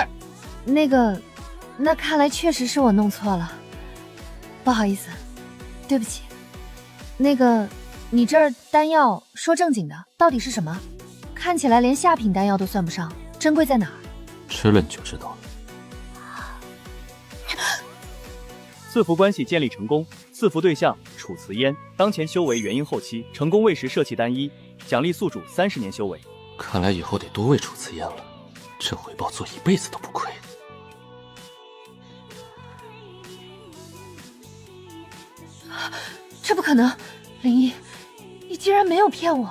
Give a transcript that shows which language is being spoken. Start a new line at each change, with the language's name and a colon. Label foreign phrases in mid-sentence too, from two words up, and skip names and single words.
Chinese: 那看來確實是我弄錯了，不好意思，對不起。你這兒丹藥說正經的，到底是什麼？看起來連下品丹藥都算不上，珍貴在哪兒？吃了你就知道了。賜福關係建立成功，賜福對象楚辭煙，當前修為元嬰後期，成功餵食攝氣丹1，獎勵宿主30年修為。看來以後得多餵楚辭煙了，這回報做一輩子都不虧。這不可能，林一，你竟然沒有騙我！